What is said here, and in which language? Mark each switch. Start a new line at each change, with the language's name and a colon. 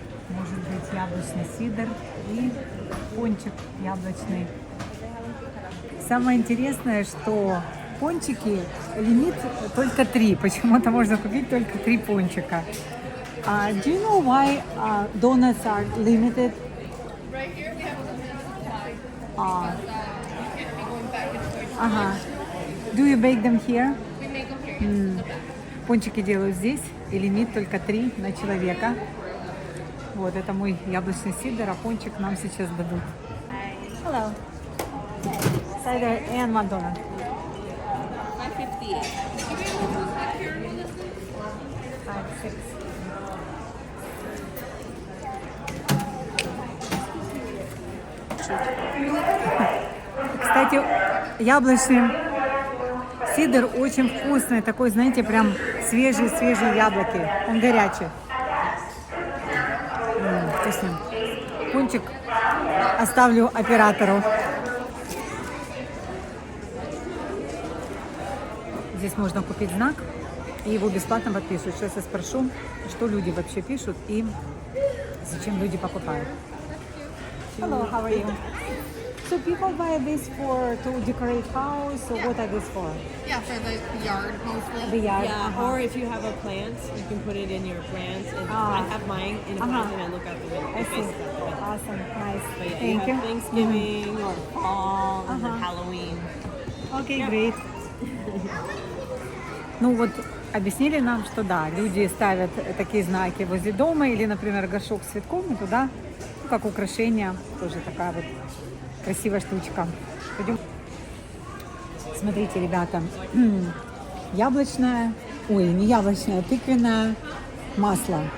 Russian: Может быть, яблочный сидр и пончик яблочный. Самое интересное, что пончики лимит только 3. Почему-то можно купить только 3 пончика.
English: Do you know why donuts are limited? Right here we have Uh, you can't be going back and forth. ага. Do you bake them here? We make them here. In the back.
Russian: Пончики делают здесь, и лимит только 3 на человека. Вот, это мой яблочный сидр, а пончик нам сейчас дадут.
English: Hello. Cider and one donut. 558. 5, 6.
Russian: Кстати, яблочный сидр очень вкусный, такой, знаете, прям свежие яблоки. Он горячий. Вкусный. Пончик оставлю оператору. Здесь можно купить знак, и его бесплатно подписывают. Сейчас я спрошу, что люди вообще пишут и зачем люди покупают.
English: Hello, how are you? So people buy this for to decorate house, or what are this for? Yeah, for the yard mostly. The yard. Yeah, or if you have a plant, you can put it in your plants. And I have mine in a plant and I look out the window. I the see. face out the window. Awesome, nice. But yeah, Thank you have Thanksgiving or fall and then Halloween. Okay, great.
Russian: Ну вот объяснили нам, что да, люди ставят такие знаки возле дома или, например, горшок с цветком и туда, ну, как украшение, тоже такая вот красивая штучка. Пойдем. Смотрите, ребята, яблочное, ой, не яблочное, тыквенное масло.